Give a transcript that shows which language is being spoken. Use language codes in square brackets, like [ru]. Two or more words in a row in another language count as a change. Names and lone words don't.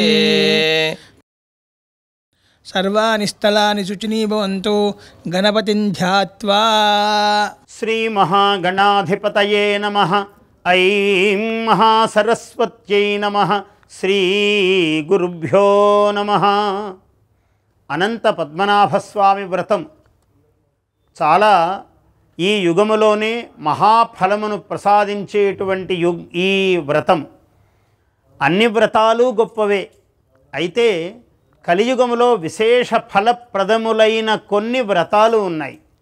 [sa] सर्वाणि स्थलानि शुचिनी भवन्तु गणपतिं ध्यात्वा श्री महागणाधिपतये नमः ऐं महासरस्वत्यै नमः श्री गुरुभ्यो नमः [te] అనంత పద్మనాభస్వామి వ్రతం చాలా ఈ యుగములోనే మహాఫలమును ప్రసాదించేటువంటి ఈ వ్రతం. అన్ని వ్రతాలు గొప్పవే, అయితే కలియుగములో విశేష ఫలప్రదములైన కొన్ని వ్రతాలు ఉన్నాయి.